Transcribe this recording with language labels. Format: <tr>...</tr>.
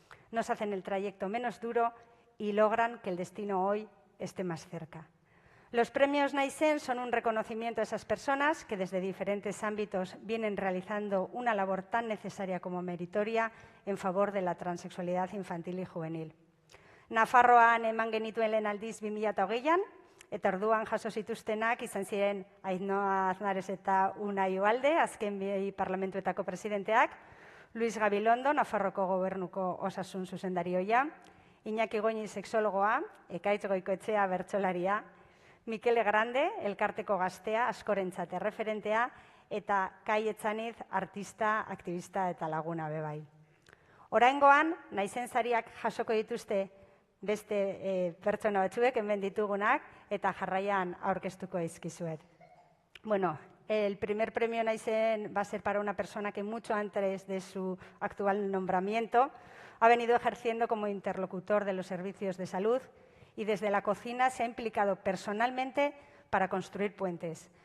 <es>Nos hacen el trayecto menos duro y logran que el destino hoy esté más cerca. Los premios Naisen son un reconocimiento a esas personas que desde diferentes ámbitos vienen realizando una labor tan necesaria como meritoria en favor de la transexualidad infantil y juvenil.</es> <eu>Nafarroan eman genituen lehen aldiz 2008an, eta orduan jaso zituztenak izan ziren Ainhoa Aznares eta Unai Ugalde, azken bi parlamentuetako presidenteak, Luis Gabilondo, Nafarroko gobernuko osasun zuzendarioia, Iñaki Goñi sexologoa, Ekaitz Goikoetxea bertsolaria, Mikele Grande, elkarteko gaztea, askorentzat erreferentea, eta Kai Etzaniz, artista, aktivista eta laguna bebai. Oraingoan, Naisen sariak jasoko dituzte beste pertsona batzuek, hemen ditugunak, eta jarraian aurkeztuko dizkizuet.</eu> <es>Bueno, el primer premio Naisen va a ser para una persona que mucho antes de su actual nombramiento ha venido ejerciendo como interlocutor de los servicios de salud y desde la cocina se ha implicado personalmente para construir puentes.</es>